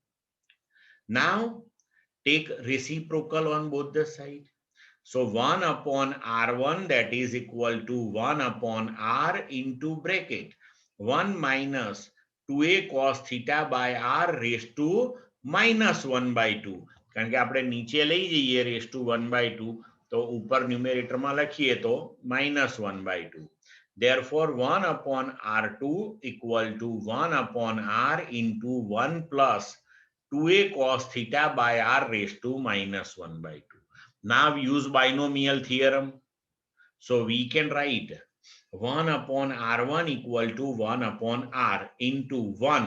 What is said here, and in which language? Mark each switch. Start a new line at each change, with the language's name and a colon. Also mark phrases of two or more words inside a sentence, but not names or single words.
English: Now take reciprocal on both the side. So 1 upon R1, that is equal to 1 upon R into bracket 1 minus 2A cos theta by R raised to minus 1 by 2.
Gujarati: કારણ કે આપણે નીચે લઈ જઈએ
English: raised to 1 by 2,
Gujarati: તો ઉપર ન્યુમેરેટરમાં લખીએ તો
English: minus 1 by 2. Therefore 1 upon R2 equal to 1 upon R into 1 plus 2A cos theta by R raised to minus 1 by 2. Now use binomial theorem. So we can write 1 upon R1 equal to 1 upon R into 1.